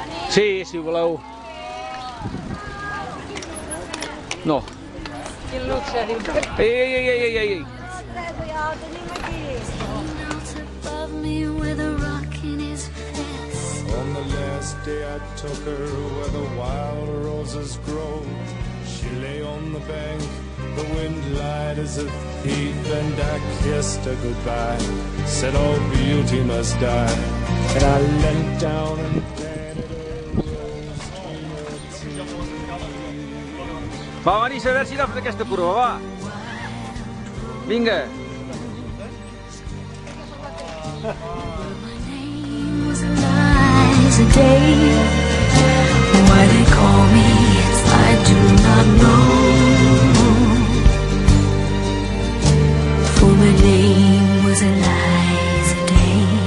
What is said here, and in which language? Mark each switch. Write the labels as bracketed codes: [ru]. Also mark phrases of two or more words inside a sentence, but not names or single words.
[ca] Sí, si voleu. No. Quin luxe, diu. Ei. [en] Above me with a rock in his fist. On the last day I took her where the wild roses grow. She lay on the bank, the wind lied as a thief, and I kissed her goodbye, said all beauty must die, and I leant down and planted a rose in her teeth. [ca] Va, Marisa, a veure si agafes aquesta curva, va. Vinga. [en] My name was Eliza Day. Why they call me, I do not know. For my name was Eliza Day.